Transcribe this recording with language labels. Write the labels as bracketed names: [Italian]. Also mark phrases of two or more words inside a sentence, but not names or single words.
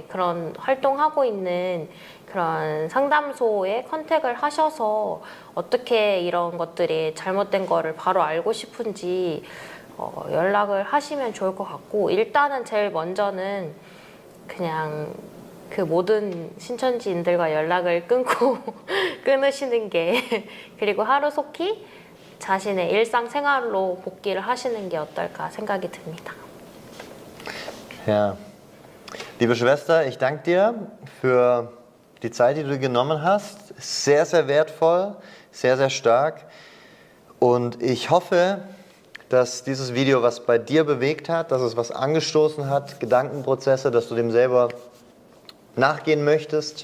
[Korean] 그런 활동하고 있는 그런 상담소에 컨택을 하셔서 어떻게 이런 것들이 잘못된 거를 바로 알고 싶은지 연락을 하시면 좋을 것 같고, 일단은 제일 먼저는 그냥 그 모든 신천지인들과 연락을 끊고 끊으시는 게 그리고 하루속히 자신의 일상생활로 복귀를 하시는 게 어떨까 생각이 듭니다. [German] Ja. Liebe Schwester, ich danke dir für die Zeit, die du genommen hast. Sehr, sehr wertvoll, sehr, sehr stark. Und ich hoffe, dass dieses Video was bei dir bewegt hat, dass es was angestoßen hat, Gedankenprozesse, dass du dem selber nachgehen möchtest.